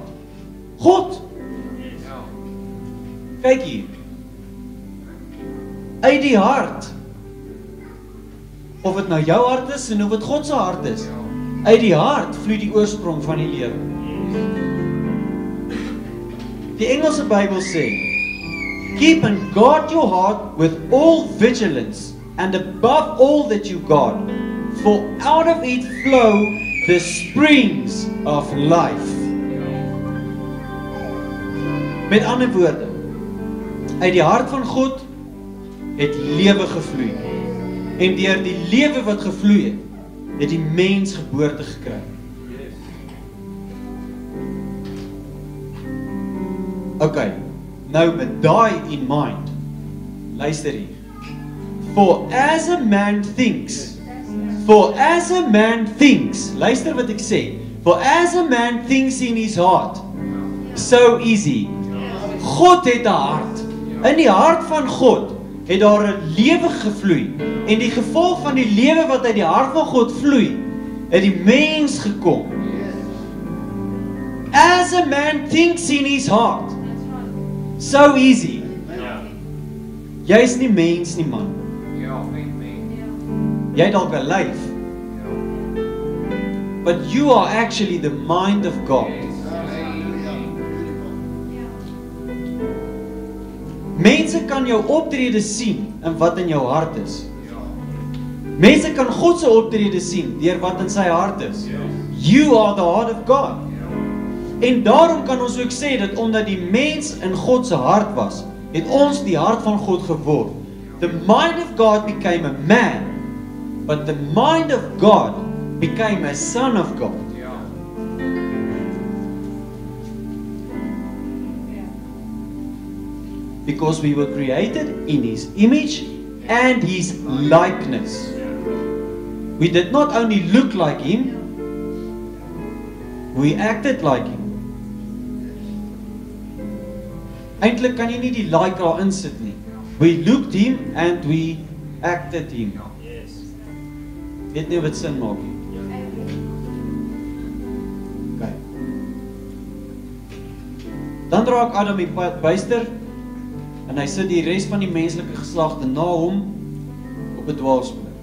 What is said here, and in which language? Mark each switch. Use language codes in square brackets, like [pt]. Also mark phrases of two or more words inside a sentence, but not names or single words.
[af] God. Kyk hier. Uit die hart, of het nou jou hart is en of het God se hart is, uit die hart vloei die oorsprong van die lewe. Die Engelse Bybel sê, [en] keep and guard your heart with all vigilance, and above all that you guard, for out of it flow the springs of life. [af] Met ander woorde, uit die hart van God het lewe gevloei. En deur die lewe wat gevloei het die mens geboorte gekry. OK, nou met daai [en] in mind, [af] luister hier. [en] For as a man thinks, [af] luister wat ek sê, [en] for as a man thinks in his heart, so is he. [af] God het 'n hart. In die hart van God het daar 'n lewe gevloei. En die gevolg van die lewe wat uit die hart van God vloei, het die mens gekom. As a man thinks in his heart, so is he. Jy is nie mens nie, man. Jy het dalk 'n lyf. [en] But you are actually the mind of God. [af] Mense kan jou optrede sien in wat in jou hart is. Mense kan God se optrede sien deur wat in sy hart is. [en] You are the heart of God. [af] En daarom kan ons ook sê dat omdat die mens in God se hart was, het ons die hart van God geword. [en] The mind of God became a man, but the mind of God became a son of God. Because we were created in His image and His likeness. We did not only look like Him, we acted like Him. Eintlik kan jy nie die like daar insit nie. We looked Him and we acted Him. [af] Weet nie wat sin maak nie. Okay. Dan raak Adam die buister en hy sit die res van die menslike geslagte na hom op 'n dwaalspoor.